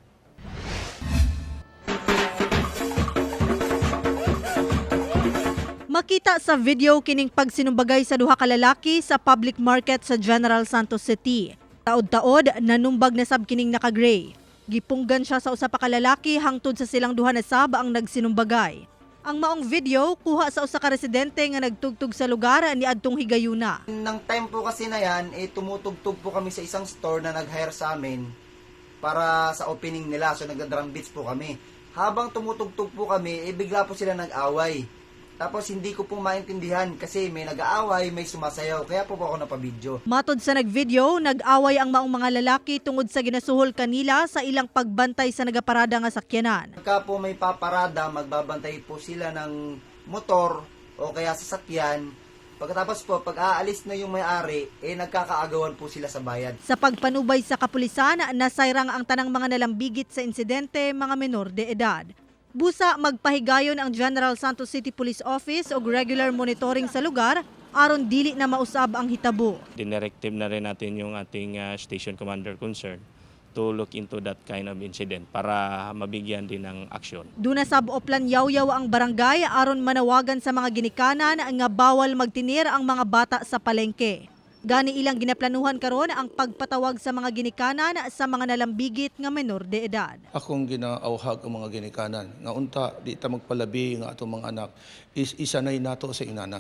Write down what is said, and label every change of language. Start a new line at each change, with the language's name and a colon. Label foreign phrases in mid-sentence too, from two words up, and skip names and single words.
Cebuano: Makita sa video kining pagsinumbagay sa duha ka lalaki sa public market sa General Santos City. Taod-taod nanumbag na sab kining naka-gray. Gipunggan siya sa usa pa ka lalaki hangtod sa silang duha na sab ang nagsinumbagay. Ang maong video kuha sa usa ka residente nga nagtugtog sa lugar ni adtong higayuna.
Filipino: Nang time po kasi na yan, tumutugtog po kami sa isang store na nag-hire sa amin para sa opening nila. So nagda-drum beats po kami. Habang tumutugtog po kami, bigla po sila nag-away. Tapos hindi ko po maintindihan kasi may nag-aaway, may sumasayaw. Kaya po ako napabidyo.
Cebuano: Matod sa nag-video, nag-away ang maong mga lalaki tungod sa ginasuhol kanila sa ilang pagbantay sa nagaparada nga sakyanan.
Filipino: Pagka po may paparada, magbabantay po sila ng motor o kaya sasakyan. Pagkatapos po, pag aalis na yung may-ari, nagkakaagawan po sila sa bayad.
Cebuano: Sa pagpanubay sa kapulisan, nasayrang ang tanang mga nalambigit sa insidente, mga menor de edad. Busa magpahigayon ang General Santos City Police Office og
English: regular monitoring
Cebuano: sa lugar aron dili na mausab ang hitabo.
Filipino: Directive na rin natin yung ating
English: station commander concerned to look into that kind of incident
Filipino: para mabigyan din ng aksyon.
Cebuano: Duna sab oplan yaw-yaw ang barangay aron manawagan sa mga ginikanan nga bawal magtinir ang mga bata sa palengke. Gani ilang ginaplanuhan karon ang pagpatawag sa mga ginikanan sa mga nalambigit nga menor de edad. Akong ginaawhag ang mga ginikanan nga unta di ta magpalabi nga atong mga anak is isanay nato sa inana.